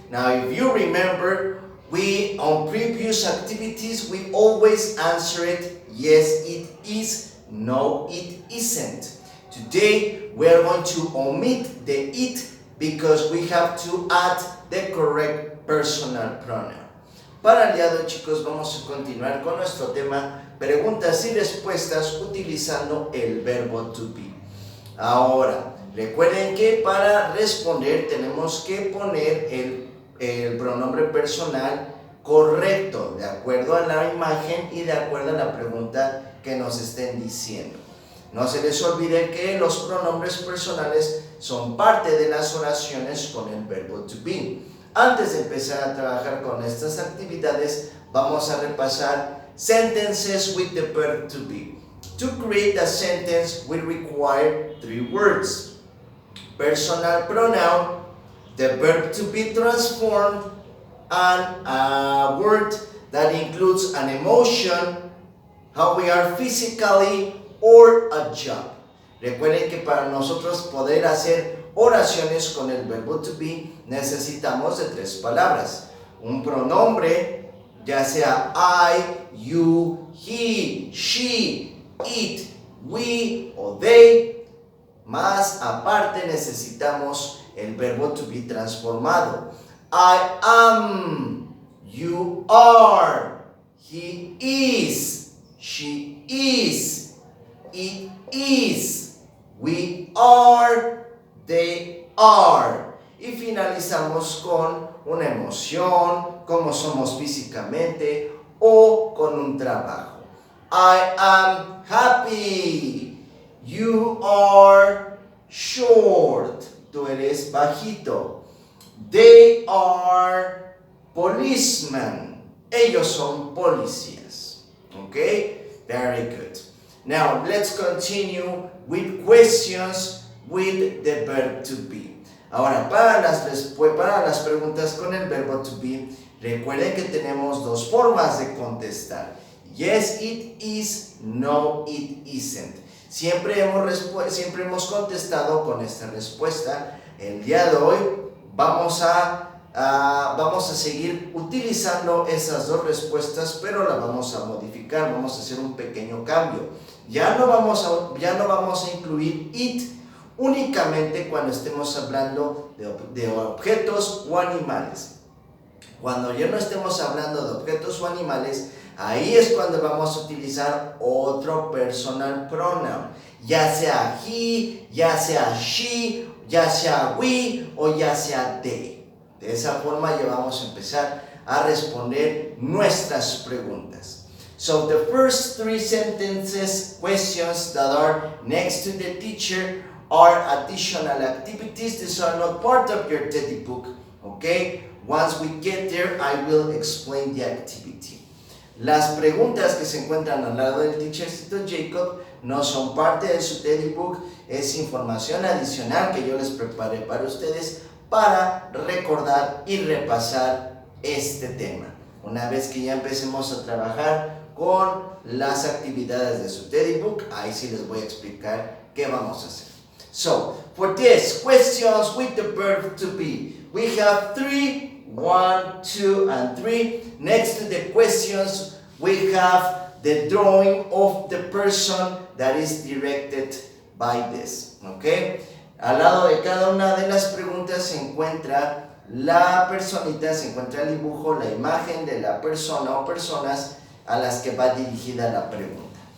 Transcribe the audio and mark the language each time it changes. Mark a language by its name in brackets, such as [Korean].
[English] Now, if you remember, on previous activities, we always answer it, yes it is, no it isn't. Today, we are going to omit the it because we have to add the correct personal pronoun. [Spanish] Para el día de hoy, chicos, vamos a continuar con nuestro tema preguntas y respuestas utilizando el verbo to be. Ahora, recuerden que para responder tenemos que poner el pronombre personal correcto, de acuerdo a la imagen y de acuerdo a la pregunta que nos estén diciendo. No se les olvide que los pronombres personales son parte de las oraciones con el verbo to be. Antes de empezar a trabajar con estas actividades, vamos a repasar [English] sentences with the verb to be. To create a sentence, we require 3 words. Personal pronoun, the verb to be transformed, and a word that includes an emotion, how we are physically, or a job. [Spanish] Recuerden que para nosotros poder hacer oraciones con el verbo to be necesitamos de 3 palabras. Un pronombre, ya sea I, you, he, she, it, we o they. Más aparte necesitamos el verbo to be transformado. [English] I am, you are, he is, she is, it is, we are, they are. [Spanish] Y finalizamos con una emoción, cómo somos físicamente o con un trabajo. [English] I am happy. You are short. [Spanish] Tú eres bajito. [English] They are policemen. [Spanish] Ellos son policías. [English] Okay? Very good. Now, let's continue with questions with the verb to be. [Spanish] Ahora, para las preguntas con el verbo to be, recuerden que tenemos 2 formas de contestar. [English] Yes, it is. No, it isn't. [Spanish] Siempre hemos contestado con esta respuesta. El día de hoy vamos a seguir utilizando esas 2 respuestas, pero las vamos a modificar, vamos a hacer un pequeño cambio. Ya no vamos a incluir it únicamente cuando estemos hablando de objetos o animales. Cuando ya no estemos hablando de objetos o animales, ahí es cuando vamos a utilizar otro personal pronoun, ya sea he, ya sea she, ya sea we o ya sea they. De esa forma ya vamos a empezar a responder nuestras preguntas. [English] So the first 3 questions that are next to the teacher are additional activities. These are not part of your teddy book, okay? Once we get there, I will explain the activity. [Spanish] Las preguntas que se encuentran al lado del teachercito Jacob no son parte de su teddy book, es información adicional que yo les preparé para ustedes para recordar y repasar este tema. Una vez que ya empecemos a trabajar con las actividades de su teddy book, ahí sí les voy a explicar qué vamos a hacer. [English] So, for this, questions with the verb to be, we have 3. 1, 2, and 3. Next to the questions, we have the drawing of the person that is directed by this. Okay? [Spanish] Al lado de cada una de las preguntas se encuentra la personita, se encuentra el dibujo, la imagen de la persona o personas a las que va dirigida la pregunta.